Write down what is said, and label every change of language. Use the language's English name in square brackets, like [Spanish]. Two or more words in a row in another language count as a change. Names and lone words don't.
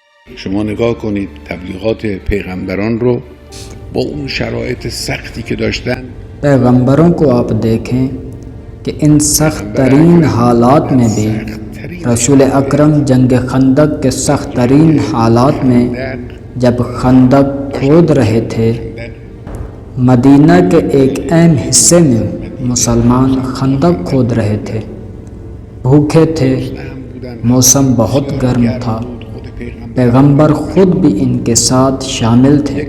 [Persian] شما نگاه کنید تبلیغات پیغمبران رو با اون شرایط سختی که داشتن. [Urdu] پیغمبروں کو آپ دیکھیں کہ ان سخت ترین حالات میں بھی رسول اکرم جنگ خندق کے سخت ترین حالات میں جب خندق کھود رہے تھے، مدینہ کے ایک اہم حصے میں مسلمان خندق کھود رہے تھے، بھوکے تھے، موسم بہت گرم تھا، پیغمبر خود بھی ان کے ساتھ شامل تھے۔